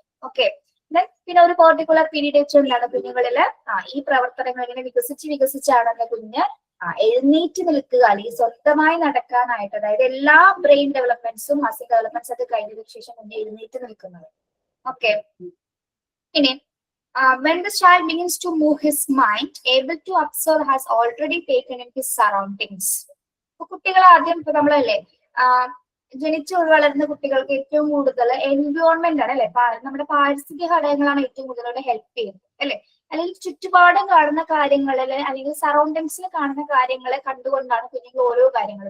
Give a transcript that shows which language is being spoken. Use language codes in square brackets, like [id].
[ml] Okay, പിന്നെ ഒരു particular period വെച്ച് എന്താണ് കുഞ്ഞുങ്ങളില് ഈ പ്രവർത്തനങ്ങൾ ഇങ്ങനെ വികസിച്ചാണ് കുഞ്ഞ് എഴുന്നേറ്റ് നിൽക്കുക അല്ലെങ്കിൽ സ്വന്തമായി നടക്കാനായിട്ട്, അതായത് എല്ലാ ബ്രെയിൻ ഡെവലപ്മെന്റ്സും മസിൽ ഡെവലപ്മെന്റ്സ് ഒക്കെ കഴിഞ്ഞതിന് ശേഷം കുഞ്ഞ് എഴുന്നേറ്റ് നിൽക്കുന്നത്. ഓക്കെ, ഇനി [en] when the child begins to move his mind, able to observe has already taken in his surroundings. [ml] കുട്ടികൾ ആദ്യം ഇപ്പൊ നമ്മളല്ലേ ജനിച്ചു വളരുന്ന കുട്ടികൾക്ക് ഏറ്റവും കൂടുതൽ എൻവയോൺമെന്റ് ആണ് അല്ലെ, നമ്മുടെ പാരിസ്ഥിതിക ഘടകങ്ങളാണ് ഏറ്റവും കൂടുതൽ ഹെൽപ്പ് ചെയ്യുന്നത് അല്ലെ. അല്ലെങ്കിൽ ചുറ്റുപാടും കാണുന്ന കാര്യങ്ങളില് അല്ലെങ്കിൽ സറൗണ്ടിങ്സിൽ കാണുന്ന കാര്യങ്ങളെ കണ്ടുകൊണ്ടാണ് കുഞ്ഞുങ്ങൾ ഓരോ കാര്യങ്ങൾ.